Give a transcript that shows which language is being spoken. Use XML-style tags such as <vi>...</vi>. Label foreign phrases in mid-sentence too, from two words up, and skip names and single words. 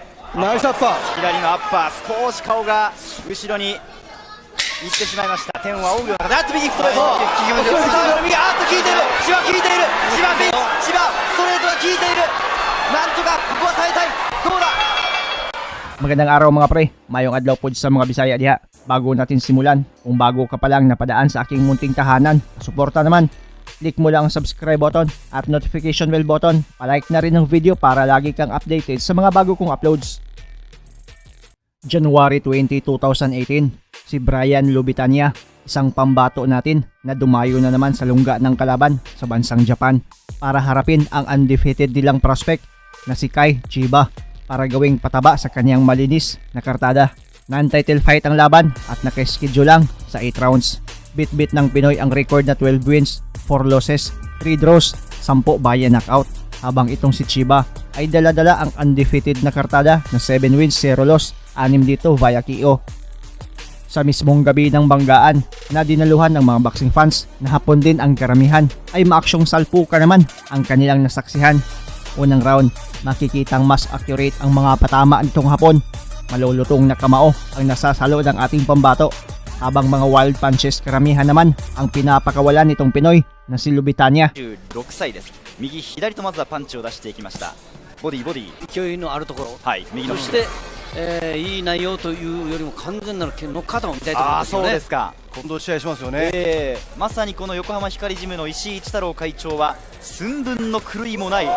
<ja>ナイスアッパー。左のアッパー、少し顔が後ろに行ってしまいました。天を仰ぐような形。あっと右ストレート。右、あっと効いている。千葉効いている。千葉ストレートが効いている。なんとかここは耐えたい。どうだ。</ja> <tl>Magandang araw mga pre,</tl> <ceb>mayong adlaw po sa mga Bisaya diha.</ceb> <tl>Bago natin simulan, kung bago ka pa lang napadaan sa aking munting tahanan, suporta naman. Click mo lang ang</tl> <en>subscribe button</en> <tl>at</tl> <en>notification bell button.</en> <tl>Palike na rin ang video para lagi kang updated sa mga bago kong uploads. January 20, 2018, si Brian Lubitania, isang pambato natin na dumayo na naman sa lungga ng kalaban sa bansang Japan para harapin ang undefeated nilang prospect na si Kai Chiba para gawing pataba sa kanyang malinis na kartada.</tl> <en>Non-title fight</en> <tl>ang laban at naka-schedule lang sa 8 rounds. Bit-bit ng Pinoy ang record na</tl> <en>12 wins, 4 losses, 3 draws, 10 via knockout.</en> <tl>Habang itong si Chiba ay dala-dala ang undefeated na kartada na</tl> <en>7 wins, 0 loss,</en> <tl>6 dito</tl> <en>via KO.</en> <tl>Sa mismong gabi ng banggaan na dinaluhan ng mga</tl> <en>boxing fans</en> <tl>na hapon din ang karamihan ay maaksyong salpuka naman ang kanilang nasaksihan. Unang round, makikitang mas accurate ang mga patama nitong hapon. Malulutong na kamao ang nasasalo ng ating pambato. Habang mga</tl> <en>wild punches</en> <tl>karamihan naman ang pinapakawalan nitong Pinoy na si Lubitania.</tl> <ja>16 歳です。右左とまずはパンチを出していきました。ボディ勢いのあるところ、はい、右のそして、いい内容というよりも完全なるノックアウトを見たいところですよね。そうですか。今度試合しますよね。まさにこの横浜光ジムの石井一太郎会長は寸分の狂いもない。</ja>